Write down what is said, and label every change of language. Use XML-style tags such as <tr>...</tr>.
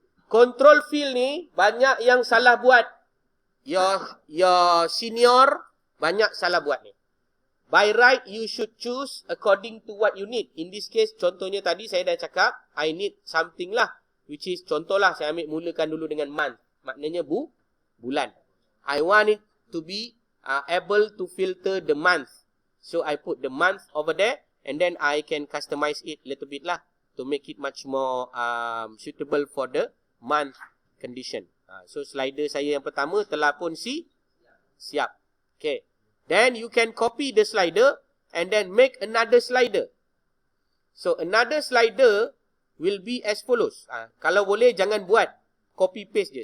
<ms>Control field ni banyak yang salah buat.</ms> <en>Your senior</en> <ms>banyak salah buat ni.</ms> <en>By right, you should choose according to what you need. In this case,</en> <ms>contohnya tadi saya dah cakap,</ms> <en>I need something lah. Which is,</en> <ms>contohlah, saya ambil mulakan dulu dengan month. Maknanya bulan.</ms> <en>I want it to be able to filter the month. So, I put the month over there. And then, I can customize it a little bit lah. To make it much more suitable for the month condition.</en> <ms>So, slider saya yang pertama telah pun siap. Okay.</ms> <en>Then you can copy the slider and then make another slider. So another slider will be as follows.</en> <ms>Kalau boleh jangan buat copy paste je.</ms>